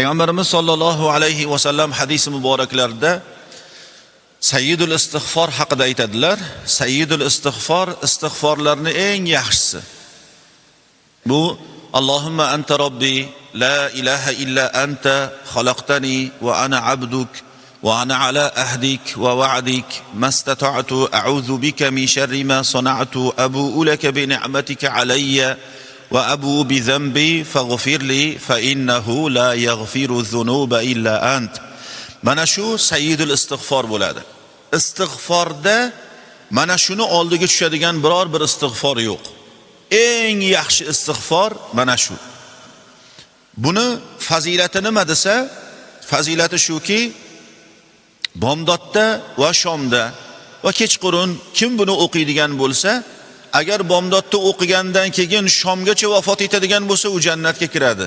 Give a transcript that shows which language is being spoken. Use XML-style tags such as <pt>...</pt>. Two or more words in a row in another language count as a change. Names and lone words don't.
<uz>Payg'ambarimiz</uz> <ar>صلى الله عليه وسلم</ar> <uz>hadis muboraklarida</uz> <ar>سيد الاستغفار</ar> <uz>haqida aytadilar.</uz> <ar>سيد الاستغفار</ar> <uz>istig'forlarning eng yaxshisi.</uz> <ar>Bu اللهم أنت ربي لا إله إلا أنت خلقتني وأنا عبدك وأنا على عهدك ووعدك ما استطعت أعوذ بك من شر ما صنعت أبوء لك بنعمتك علي وأبوء بذنبي فاغفر لي فإنه لا يغفر الذنوب إلا أنت.</ar> <uz>Mana shu</uz> <ar>سيد الاستغفار</ar> <uz>bo'ladi. Istig'forda mana shuni oldiga tushadigan biror bir istig'for yo'q. Eng yaxshi istig'for mana shu. Buni fazilati nima desa, fazilati shuki, bomdodda va shomda va kechqurun kim buni o'qiydigan bo'lsa, agar bomdodda o'qigandan keyin shomgacha vafot etadigan bo'lsa, u jannatga kiradi.</uz>